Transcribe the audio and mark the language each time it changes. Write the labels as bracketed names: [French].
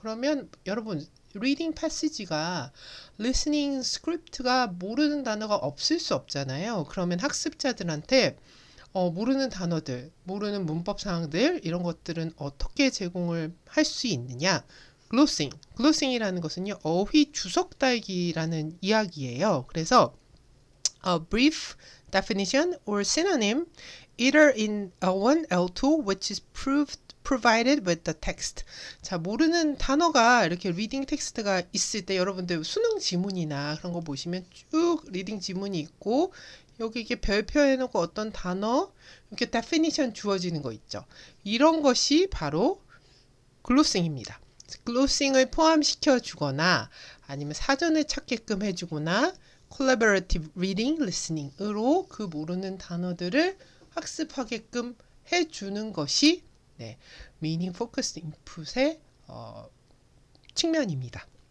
[Korean] 그러면 여러분 reading passage가 listening script가 모르는 단어가 없을 수 없잖아요. 그러면 학습자들한테 모르는 단어들, 모르는 문법 사항들 이런 것들은 어떻게 제공을 할 수 있느냐? 글로싱이라는 것은요, 어휘 주석 달기라는 이야기예요. [English] 그래서 a brief definition or synonym either in L1, L2 which is provided with the text. [Korean] 자, 모르는 단어가 이렇게 리딩 텍스트가 있을 때 여러분들 수능 지문이나 그런 거 보시면 쭉 리딩 지문이 있고 여기 이렇게 별표 해놓고 어떤 단어 이렇게 definition 주어지는 거 있죠. 이런 것이 바로 글로싱입니다. 글로싱을 포함시켜 주거나 아니면 사전을 찾게끔 해주거나 collaborative reading, listening으로 그 모르는 단어들을 학습하게끔 해주는 것이 meaning focused input의 측면입니다.